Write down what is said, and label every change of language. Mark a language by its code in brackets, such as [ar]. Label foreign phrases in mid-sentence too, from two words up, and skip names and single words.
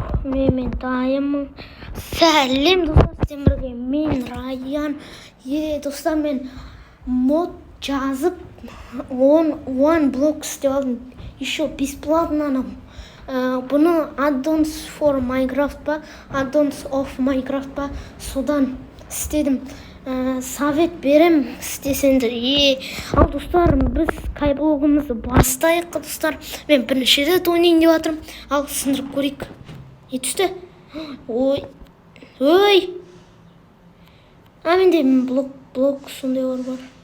[kk] Мен дайыммын. Сәлем достар, сіздермен бірге мен Раян. Достар, мен мод жазып one blocks деп алдым. [ru] Еще бесплатно. [kk] Бұны addons for Minecraft па, addons of Minecraft па, содан істедім. Совет берем істесеңдер. Ал достар, біз кайблогымызды бастайық достар. Мен бірінші рет ойнайын деп жатырмын. Ал сындырып көрейік. Не түсті? Ой. Менде блок сондайлар бар.